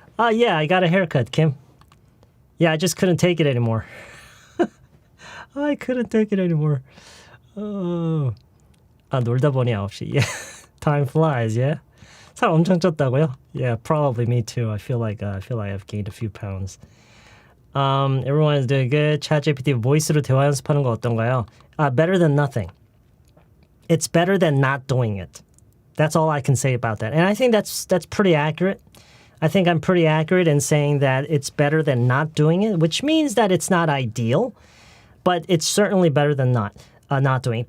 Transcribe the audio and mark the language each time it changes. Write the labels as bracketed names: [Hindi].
[English] Yeah, I got a haircut, Kim. Yeah, I just couldn't take it anymore. I couldn't take it anymore. Oh. [Korean] 놀다 보니 9시. [English] Yeah. Time flies, yeah? [Korean] 살 엄청 쪘다고요? [English] Yeah, probably me too. I feel like I've gained a few pounds. Everyone is doing good. [Korean] ChatGPT 보이스로 대화 연습하는 거 어떤가요? [English] Better than nothing. It's better than not doing it. That's all I can say about that. And I think that's pretty accurate. I think I'm pretty accurate in saying that it's better than not doing it, which means that it's not ideal, but it's certainly better than not doing it.